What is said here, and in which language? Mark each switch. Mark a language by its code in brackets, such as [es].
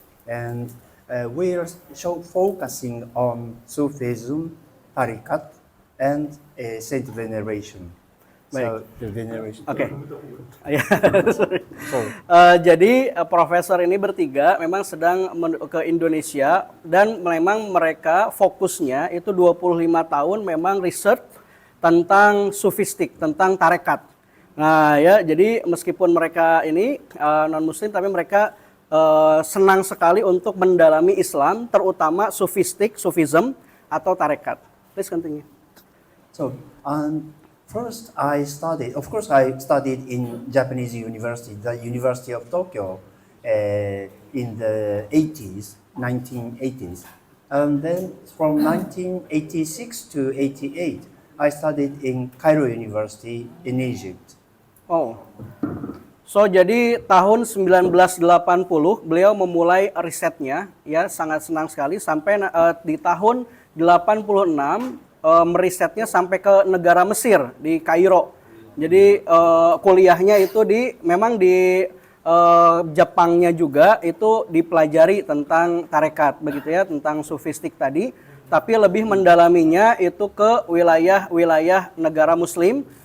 [en] And we are focusing on Sufism, Tariqat, and saint veneration. So, the veneration. [id] Oke. Ya, [en] sorry. Sorry. [id] Jadi profesor ini bertiga memang sedang ke Indonesia dan memang mereka fokusnya itu 25 tahun memang research tentang sufistik, tentang tarekat. Nah ya, jadi meskipun mereka ini non-muslim tapi mereka senang sekali untuk mendalami Islam, terutama sufism atau tarekat. [en] Please continue. So, first I studied in Japanese university, the University of Tokyo, in the 1980s. And then from 1986 to 88, I studied in Cairo University in Egypt. Oh. [id] So jadi tahun 1980 beliau memulai risetnya, ya sangat senang sekali sampai di tahun 86 merisetnya sampai ke negara Mesir di Kairo. Jadi kuliahnya itu memang di Jepangnya juga itu dipelajari tentang tarekat begitu ya, tentang sufistik tadi, tapi lebih mendalaminya itu ke wilayah negara Muslim.